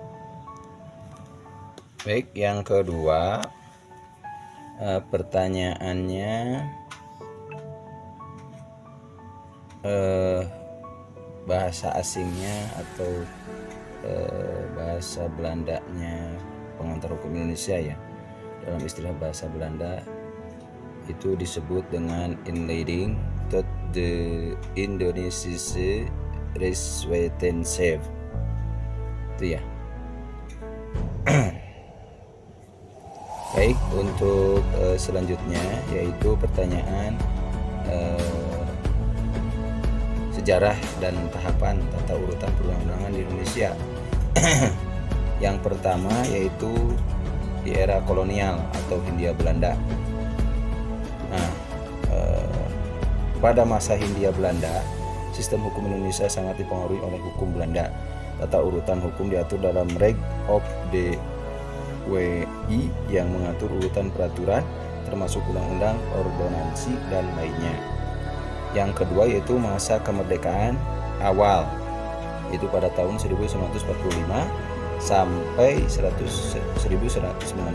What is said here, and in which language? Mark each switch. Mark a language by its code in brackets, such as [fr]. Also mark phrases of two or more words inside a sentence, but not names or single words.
[id] Baik, yang kedua pertanyaannya bahasa asingnya atau bahasa Belandanya pengantar hukum Indonesia ya. Dalam istilah bahasa Belanda itu disebut dengan [nl] inleiding tot de Indonesische Rechtswetenschap [id] itu ya. Baik, untuk selanjutnya yaitu pertanyaan sejarah dan tahapan tata urutan perundang-undangan di Indonesia. Yang pertama yaitu di era kolonial atau Hindia Belanda. Nah, pada masa Hindia Belanda, sistem hukum Indonesia sangat dipengaruhi oleh hukum Belanda. Tata urutan hukum diatur dalam Reg of the WI yang mengatur urutan peraturan termasuk undang-undang, ordonansi, dan lainnya. Yang kedua yaitu masa kemerdekaan awal, itu pada tahun 1945 sampai 1949.